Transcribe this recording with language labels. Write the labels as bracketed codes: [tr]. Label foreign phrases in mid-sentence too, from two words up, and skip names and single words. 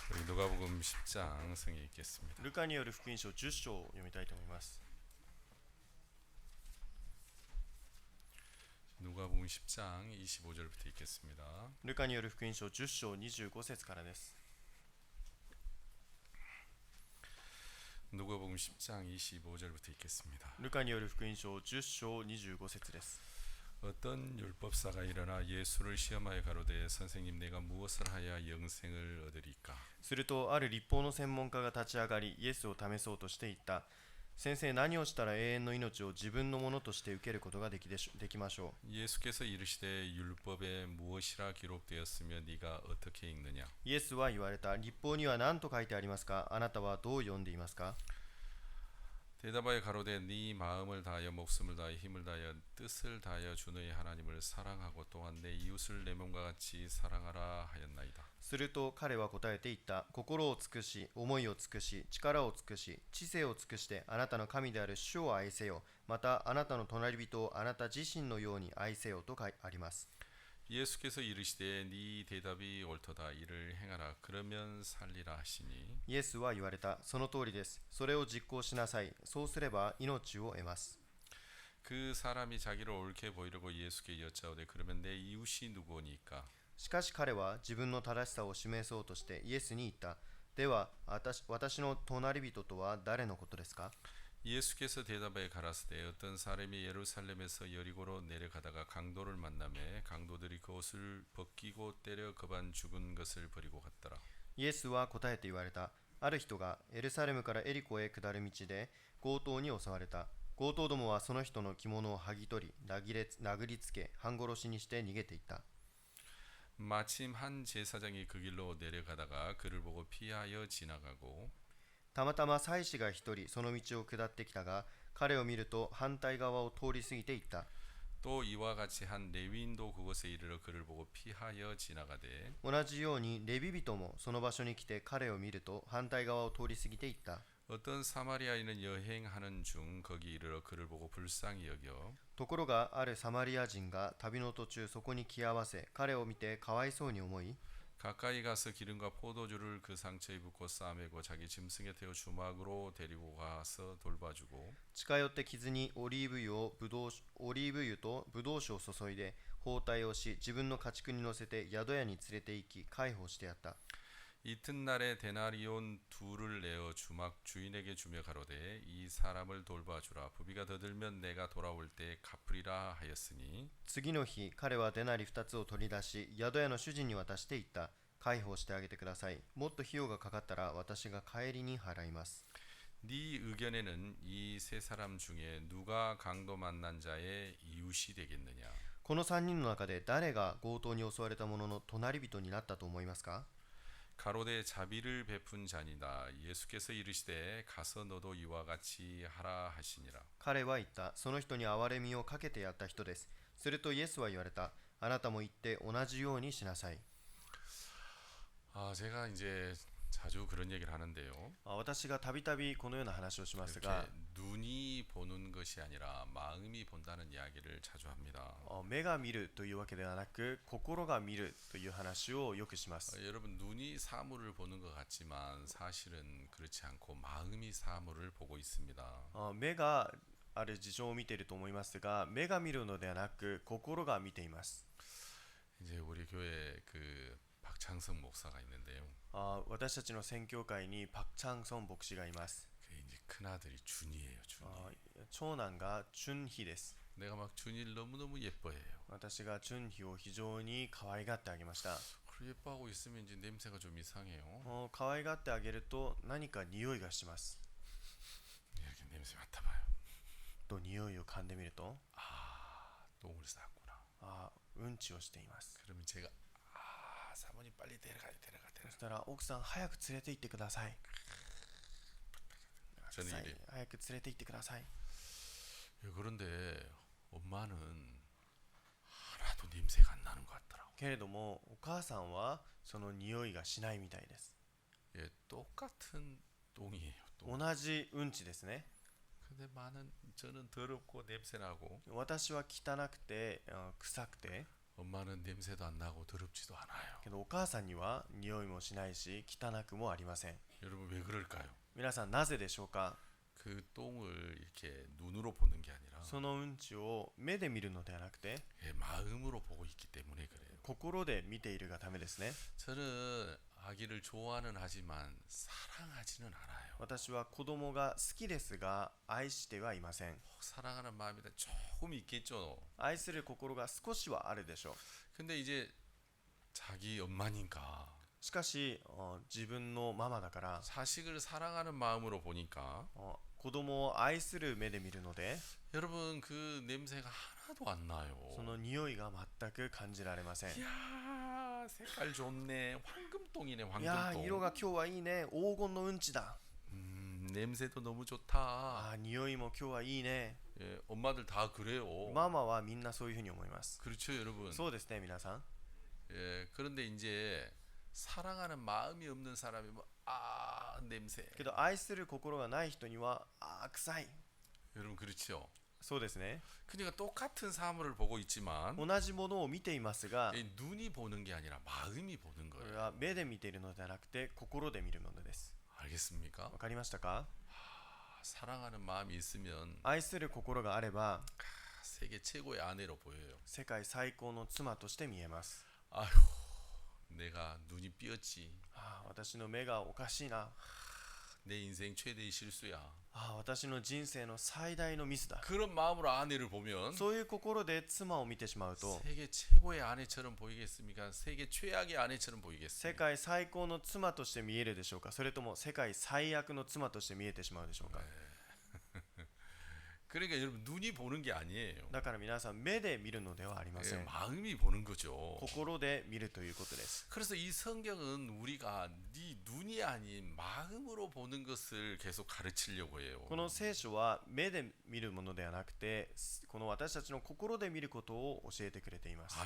[ko] 누가복음 10장 성경 읽겠습니다. [ja] ルカによる福音書10章を読みたいと思います。 [ko] 누가복음 10장 25절부터 읽겠습니다. [ja] ルカによる福音書10章25節からです。 [ko] 누가복음 10장 25절부터 읽겠습니다. [ja] ルカによる福音書10章25節です。 [ko] 어떤 율법사가 일어나 예수를 시험하여 가로되 선생님 내가 무엇을 하여야 영생을 얻으리까? [ja] するとある律法の専門家が立ち上がりイエスを試そうとして言った。先生、何をしたら永遠の命を自分のものとして受けることができましょう。 [ko] 예수께서 이르시되 율법에 무엇이라 기록되었으며 네가 어떻게 읽느냐? [ja] イエスは言われた。律法には何と書いてありますか？あなたはどう読んでいますか？ [ko] 대답하여 가로되 네 마음을 다하여 목숨을 다하여 힘을 다하여 뜻을 다하여 주 너의 하나님을 사랑하고 또한 내 이웃을 내 몸과 같이 사랑하라 하였나이다. [ja] すると彼は答えて言った。心を尽くし、思いを尽くし、力を尽くし、知性を尽くしてあなたの神である主を愛せよ。またあなたの隣人をあなた自身のように愛せよとあります。 [ko] 예수께서 이르시되 네 대답이 옳도다 이를 행하라 그러면 살리라 하시니 [ja] イエスは言われた。その通りです。それを実行しなさい。そうすれば命を得ます。 [ko] 그 사람이 자기를 옳게 보이려고 예수께 여짜오되 그러면 내 이웃이 누구니까? [ja] しかし彼は自分の正しさを示そうとしてイエスに言った。では私の隣人とは誰のことですか？ [ko] 예수께서 대답하여 가라사대 어떤 사람이 예루살렘에서 여리고로 내려가다가 강도를 만나매 강도들이 그 옷을 벗기고 때려 그반 죽은 것을 버리고 갔더라. [ja] イエスは答えて言われた。ある人がエルサレムからエリコへ下る道で強盗に襲われた。強盗どもはその人の着物を剥ぎ取り、殴りつけ、半殺しにして逃げていった。 [ko] 마침 한 제사장이 그 길로 내려가다가 그를 보고 피하여 지나가고 [ja] たまたま祭司が一人その道を下ってきたが、彼を見ると反対側を通り過ぎていった。 [ko] 또 이와 같이 한 레위인도 그곳에 이르러 그를 보고 피하여 지나가되 [ja] 同じようにレビ人もその場所に来て彼を見ると反対側を通り過ぎていった。 [ko] 어떤 사마리아인은 여행하는 중 거기 이르러 그를 보고 불쌍히 여겨 [ja] ところがあるサマリア人が旅の途中そこに来合わせ、彼を見てかわいそうに思い [ko] 가까이 가서 기름과 포도주를 그 상처에 붓고 싸매고 자기 짐승에 태워 주막으로 데리고 가서 돌봐주고 [ja] 近寄って傷にオリーブ油とブドウ酒を注いで包帯をし、自分の家畜に乗せて宿屋に連れて行き介抱してやった。 [ko] 이튿날에 데나리온 둘을 내어 주막 주인에게 주며 가로되 이 사람을 돌봐주라 부비가 더 들면 내가 돌아올 때 갚으리라 하였으니 [ja] 次の日、彼はデナリ2つを取り出し、宿屋の主人に渡して言った。介抱してあげてください。もっと費用がかかったら私が帰りに払います。 [ko] 네 의견에는 이 세 사람 중에 누가 강도 만난 자의 이웃이 되겠느냐 [ja] この3人の中で誰が強盗に襲われた者の隣人になったと思いますか？ [ko] 가로되 자비를 베푼 자니다 예수께서 이르시되 가서 너도 이와 같이 하라 하시니라 [ja] 彼は言った。その人に憐れみをかけてやった人です。するとイエスは言われた。あなたも行って同じようにしなさい。 [ko] 제가 이제 자주 그런 얘기를 하는데요 [ja] 私がたびたびこのような話をしますが、 [ko] 이렇게 눈이 보는 것이 아니라 마음이 본다는 이야기를 자주 합니다 [ja] 目が見るというわけではなく心が見るという話をよくします。 [ko] 여러분 눈이 사물을 보는 것 같지만 사실은 그렇지 않고 마음이 사물을 보고 있습니다 [ja] 目がある事情を見ていると思いますが、目が見るのではなく心が見ています。 [ko] 이제 우리 교회 그 박창성 목사가 있는데요 [ja] 私たちの宣教会にパク・チャンソン牧師がいます。 [ko] 그 이제 큰 아들이 준이에요 준이 [ja] 長男がチュンヒです。 [ko] 내가 막 준이를 너무너무 예뻐해요 [ja] 私がチュンヒを非常に可愛がってあげました。 [ko] 그리고 예뻐하고 있으면 이제 냄새가 좀 이상해요 [ja] 可愛がってあげると何か匂いがします。 [ko] 이렇게 냄새 맡아봐요 [ja] と匂いを噛んでみると、 [ko] 똥을 쌌구나 [ja] うんちをしています。 [ko] 그러면 제가 사모님 빨리 데려가 [ja] そしたら奥さん早く連れて行ってください。 [ko] 저는 이래 [ja] 早く連れて行ってください。 [ko] 그런데 엄마는 하나도 냄새가 안 나는 것 같더라고 [ja] けれどもお母さんはその匂いがしないみたいです。 [ko] 예, 똑같은 똥이에요 똥. [ja] 同じうんちですね。 [ko] 근데 저는 더럽고 냄새나고 [ja] 私は汚くて臭くて、 [ko] 엄마는 냄새도 안 나고 더럽지도 않아요. [ja] けどお母さんには匂いもしないし汚くもありません。 [ko] 여러분 왜 그럴까요? [ja] 皆さんなぜでしょうか。 [ko] 그 똥을 이렇게 눈으로 보는 게 아니라 [ja] そのうんちを目で見るのではなくて [ko] 예, 마음으로 보고 있기 때문에 그래요. [ja] 心で見ているがためですね。 [ko] 저는 아기를 좋아는 하지만 사랑하지는 않아요. [ja] 私は子供が好きですが愛してはいません。 [ko] 사랑하는 마음이 조금 있겠죠. [ja] 愛する心が少しはあるでしょう。 [ko] 근데 이제 자기 엄마니까 [ja] しかし自分のママだから [ko] 자식을 사랑하는 마음으로 보니까 [ja] 子供を愛する目で見るので [ko] 여러분 그 냄새가 하나도 안 나요. [ja] その匂いが全く感じられません。 [ko] 이야 색깔 좋네. 황금똥이네 [ja] いやー [ko] 황금똥. [ja] 色が今日はいいね。黄金のうんちだ。 [ko] 냄새도 너무 좋다. [ja] 匂いも今日はいいね。 [ko] 예, 엄마들 다 그래요. [ja] ママはみんなそういうふうに思います。 [ko] 그렇죠 여러분. [ja] そうですね皆さん。 [ko] 예, 그런데 이제 사랑하는 마음이 없는 사람이 냄새. [ja] けど愛する心がない人には臭い。 [ko] 여러분 그렇죠. [ja] そうですね。 [ko] 그러니까 똑같은 사물을 보고 있지만 [ja] 同じものを見ていますが [ko] 이 눈이 보는 게 아니라 마음이 보는 [ja] これ [ko] 거예요. [ja] は目で見ているのではなくて心で見るものです。 [ko] 알겠습니까? [ja] わかりましたか。 [ko] 사랑하는 마음이 있으면 [ja] 愛する心があれば [ko] 세계 최고의 아내로 보여요. [ja] 世界最高の妻として見えます。 [ko] 아휴, 내가 눈이 삐었지. [ja] 私の目がおかしいな。 [ko] 내 인생 최대의 실수야. [ja] 私の人生の最大のミスだ。 [ko] 그런 마음으로 아내를 보면 [ja] そういう心で妻を見てしまうと [ko] 세계 최고의 아내처럼 보이겠습니까? 세계 최악의 아내처럼 [ja] 世 [ko] 보이겠습니까? [ja] 界最高の妻として見えるでしょうか。それとも世界最悪の妻として見えてしまうでしょうか。 [ko] 그러니까 여러분 눈이 보는 게 아니에요. [ja] だから皆さん目で見るのではありませ [ko] 예, [ja] ん。 [ko] 마음이 보는 거죠. [ja] 心で見るということです。 [ko] 그래서 이 성경은 우리가 네 눈이 아닌 마음으로 보는 것을 계속 가르치려고 해요. [ja] この聖書は目で見るものではなくてこの私たちの心で見ることを教えてくれています。